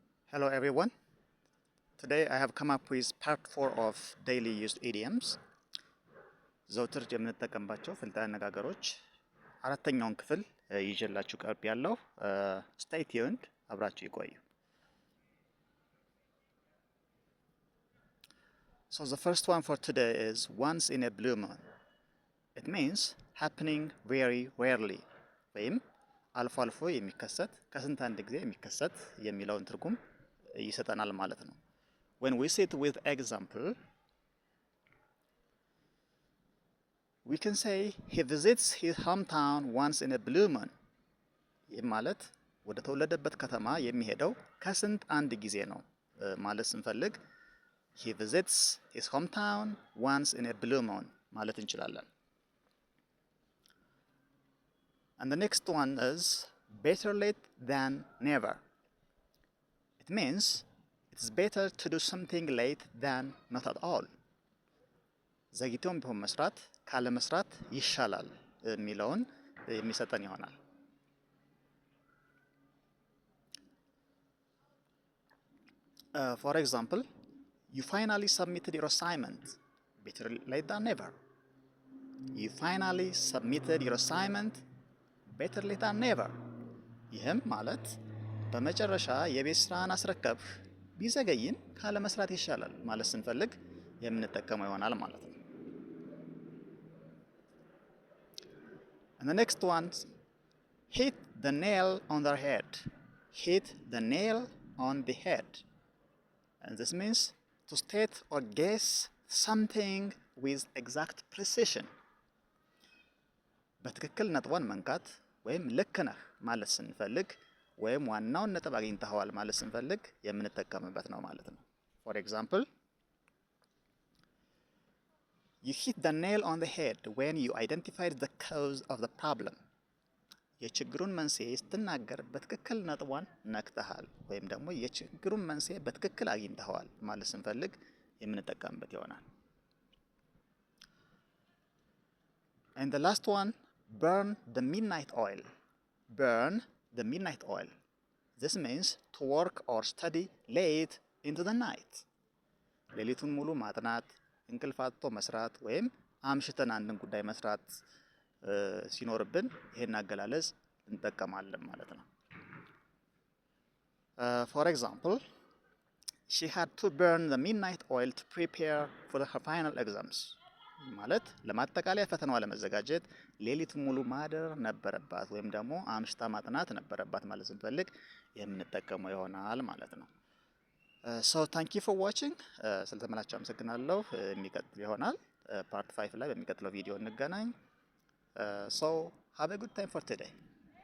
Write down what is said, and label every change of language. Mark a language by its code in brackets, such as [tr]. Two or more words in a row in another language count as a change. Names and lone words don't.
[en] Hello everyone. Today I have come up with part 4 of daily used idioms. [am] ዘውትር የምንጠቀምባቸው ፍልጣን አነጋገሮች አራተኛውን ክፍል ይዤላችሁ ቀርብ ያለው [en] stay tuned [am] አብራችሁ ይቆዩ። [en] So the first one for today is once in a blue moon. It means happening very rarely. [am] ወይም አልፎ አልፎ የሚከሰት ከስንት አንድ ጊዜ የሚከሰት የሚለውን ትርጉም ይሰጠናል ማለት ነው። [en] When we sit with example, we can say he visits his hometown once in a blue moon. [am] ይህ ማለት ወደ ተወለደበት ከተማ የሚሄደው ከስንት አንድ ጊዜ ነው ማለት ስንፈልግ [en] he visits his hometown once in a blue moon [am] ማለት እንችላለን። [en] And the next one is better late than never. It means it's better to do something late than not at all. [am] ዘግይቶም ቢሆን መስራት ካለ መስራት ይሻላል የሚለውን የሚሰጠን ይሆናል። [en] For example, you finally submitted your assignment. Better late than never. You finally submitted your assignment. Better late than never. [am] ይህም ማለት በመጨረሻ የቤት ስራን አስረከብህ ቢዘገይም ካለ መስራት ይሻላል ማለት ስንፈልግ የምንጠቀመው ይሆናል ማለት ነው። [en] And the next one, hit the nail on the head. Hit the nail on the head. And this means to state or guess something with exact precision. [am] በትክክል ነጥቧን መንካት ወይም ልክ ነህ ማለት ስንፈልግ ወይም ዋናውን ነጥብ አግኝተኸዋል ማለት ስንፈልግ የምንጠቀምበት ነው ማለት ነው። [en] For example, you hit the nail on the head when you identified the cause of the problem. [am] የችግሩን መንስኤ ስትናገር በትክክል ነጥቧን ነክተሃል ወይም ደግሞ የችግሩን መንስኤ በትክክል አግኝተኸዋል ማለት ስንፈልግ የምንጠቀምበት ይሆናል። [en] And the last one, burn the midnight oil. Burn the midnight oil. This means to work or study late into the night. [am] ሌሊቱን ሙሉ ማጥናት፣ እንቅልፍ አጥቶ መስራት ወይም አምሽተን አንድን ጉዳይ መስራት ሲኖርብን ይሄን አገላለጽ እንጠቀማለን ማለት ነው። [en] For example, she had to burn the midnight oil to prepare for her final exams. [am] ማለት ለማጠቃለያ ፈተናዋ ለመዘጋጀት ሌሊት ሙሉ ማደር ነበረባት ወይም ደግሞ አምሽታ ማጥናት ነበረባት ማለት ስንፈልግ የምንጠቀመው ይሆናል ማለት ነው። [en] So thank you for watching. [am] ስለተመላችሁ አመሰግናለሁ። የሚቀጥል ይሆናል ፓርት 5 ላይ በሚቀጥለው ቪዲዮ እንገናኝ። [en] So have a good time for today.